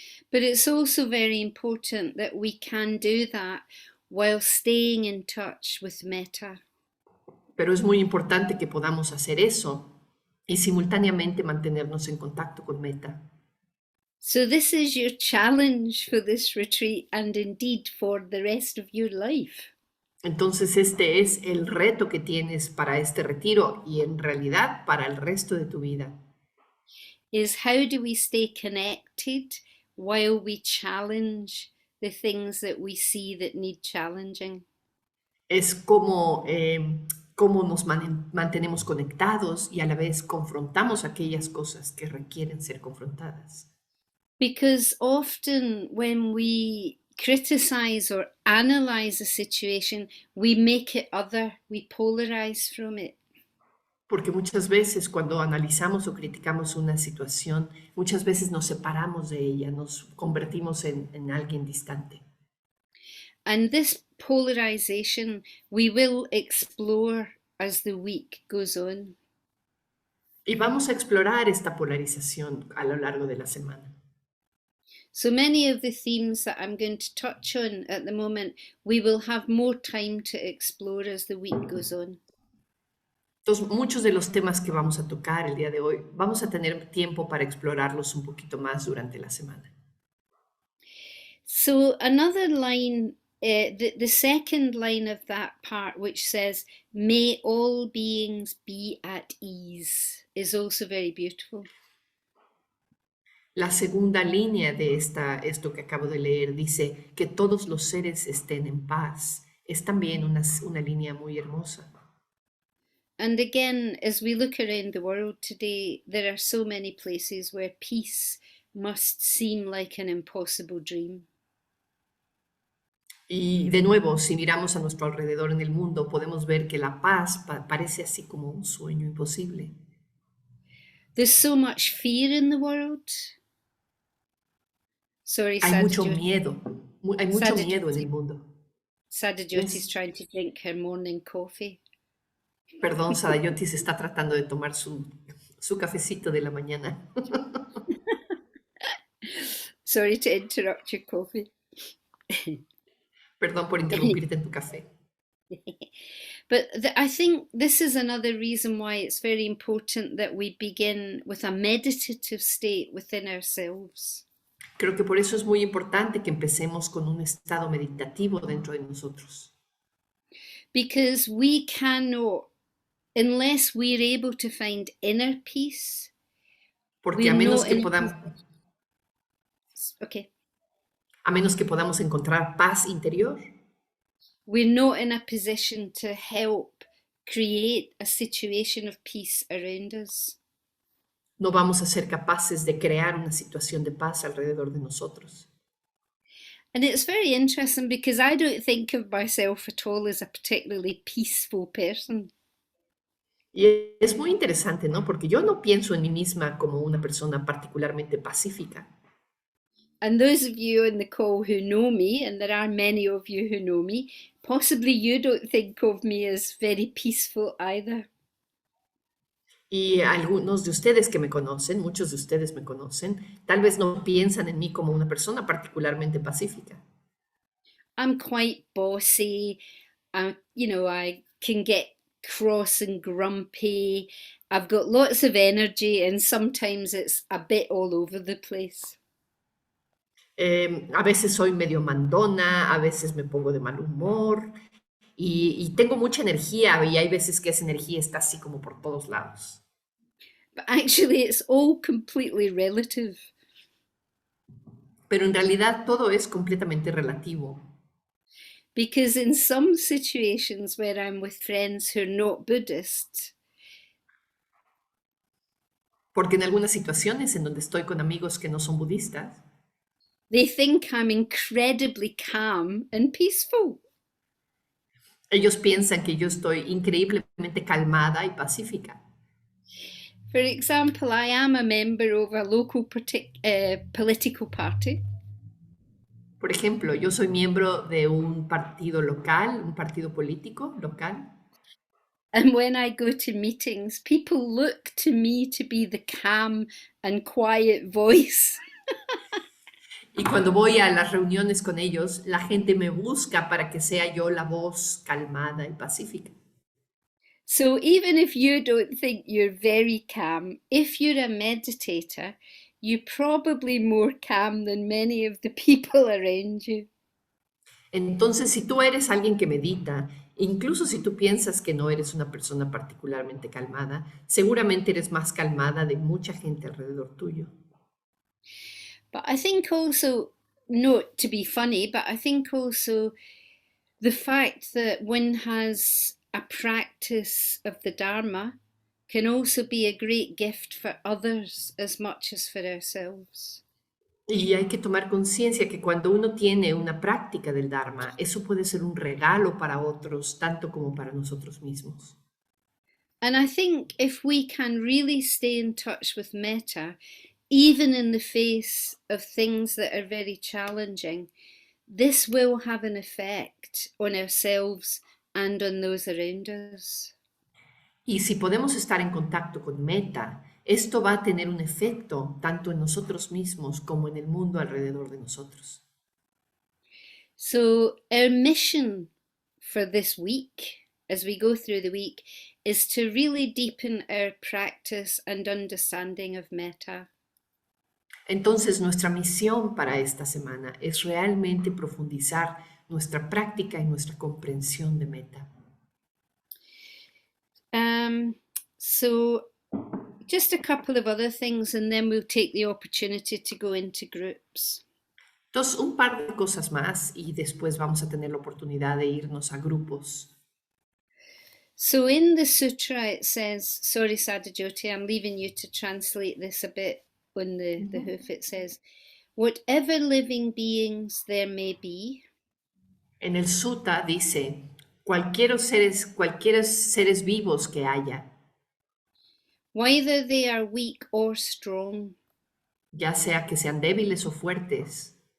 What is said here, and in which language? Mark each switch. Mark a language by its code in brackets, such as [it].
[en] But it's also very important that we can do that while staying in touch with Meta. [es] Pero es muy importante que podamos hacer eso y simultáneamente mantenernos en contacto con Meta. [en] So, this is your challenge for this retreat and indeed for the rest of your life. [es] Entonces, este es el reto que tienes para este retiro y en realidad para el resto de tu vida. [en] Is how do we stay connected while we challenge the things that we see that need challenging? [es] Es como cómo nos mantenemos conectados y a la vez confrontamos aquellas cosas que requieren ser confrontadas. [en] Because often when we criticize or analyze a situation, we make it other, we polarize from it. [es] Porque muchas veces cuando analizamos o criticamos una situación, muchas veces nos separamos de ella, nos convertimos en alguien distante. [en] And this polarization we will explore as the week goes on. [es] Y vamos a explorar esta polarización a lo largo de la semana. [en] So many of the themes that I'm going to touch on at the moment, we will have more time to explore as the week goes on. [es] Entonces, muchos de los temas que vamos a tocar el día de hoy, vamos a tener tiempo para explorarlos un poquito más durante la semana. [en] So another line, the second line of that part, which says, "May all beings be at ease," is also very beautiful. [es] La segunda línea de esto que acabo de leer dice que todos los seres estén en paz. Es también una línea muy hermosa. [en] And again, as we look around the world today, there are so many places where peace must seem like an impossible dream. [es] Y de nuevo, si miramos a nuestro alrededor en el mundo, podemos ver que la paz parece así como un sueño imposible. [en] There's so much fear in the world. Sorry, [es] Hay mucho Sadhjoti. miedo, hay mucho miedo en el mundo. [en] Sadhjoti's trying to drink her morning coffee. [es] Perdón, Sadayoti se está tratando de tomar su cafecito de la mañana. [en] Sorry to interrupt your coffee. [es] Perdón por interrumpirte en tu café. [en] But I think this is another reason why it's very important that we begin with a meditative state within ourselves. [es] Creo que por eso es muy importante que empecemos con un estado meditativo dentro de nosotros. [en] Because we cannot, unless we're able to find inner peace, [es] Porque a menos que [en] okay, [es] a menos que podamos encontrar paz interior, [en] we're not in a position to help create a situation of peace around us. [es] no vamos a ser capaces de crear una situación de paz alrededor de nosotros. [en] And it's very interesting because I don't think of myself at all as a particularly peaceful person. [es] Y es muy interesante, ¿no? Porque yo no pienso en mí misma como una persona particularmente pacífica. [en] And those of you in the call who know me, and there are many of you who know me, possibly you don't think of me as very peaceful either. [es] Y algunos de ustedes que me conocen, muchos de ustedes me conocen, tal vez no piensan en mí como una persona particularmente pacífica. [en] I'm quite bossy. I can get cross and grumpy. I've got lots of energy, and sometimes it's a bit all over the place. [es] A veces soy medio mandona, a veces me pongo de mal humor y tengo mucha energía y hay veces que esa energía está así como por todos lados. [en] But actually, it's all completely relative. [es] Pero en realidad todo es completamente relativo. [en] Because in some situations where I'm with friends who are not Buddhist, [es] Porque en algunas situaciones en donde estoy con amigos que no son budistas, [en] they think I'm incredibly calm and peaceful. [es] ellos piensan que yo estoy increíblemente calmada y pacífica. [en] For example, I am a member of a local political party. [es] Por ejemplo, yo soy miembro de un partido local, un partido político local, [en] And when I go to meetings, people look to me to be the calm and quiet voice. [es] y cuando voy a las reuniones con ellos, la gente me busca para que sea yo la voz calmada y pacífica. [en] So even if you don't think you're very calm, if you're a meditator, you're probably more calm than many of the people around you. [es] Entonces, si tú eres alguien que medita, incluso si tú piensas que no eres una persona particularmente calmada, seguramente eres más calmada de mucha gente alrededor tuyo. [en] But I think also, not to be funny, but I think also the fact that one has a practice of the Dharma can also be a great gift for others as much as for ourselves. [es] Y hay que tomar conciencia que cuando uno tiene una práctica del Dharma, eso puede ser un regalo para otros, tanto como para nosotros mismos. [en] And I think if we can really stay in touch with metta, even in the face of things that are very challenging, this will have an effect on ourselves and on those around us. [es] Y si podemos estar en contacto con Meta, esto va a tener un efecto tanto en nosotros mismos como en el mundo alrededor de nosotros. [en] So, our mission for this week, as we go through the week, is to really deepen our practice and understanding of metta. [es] Entonces, nuestra misión para esta semana es realmente profundizar nuestra práctica y nuestra comprensión de Meta. [en] So, just a couple of other things, and then we'll take the opportunity to go into groups. [es] Entonces, un par de cosas más y después vamos a tener la oportunidad de irnos a grupos. [en] So, in the sutra, it says, sorry, Sadhajoti, I'm leaving you to translate this a bit on the hoof. It says, whatever living beings there may be, [es] En el sutta dice, cualquier seres vivos que haya, whether they are weak or strong, ya sea que sean débiles o fuertes,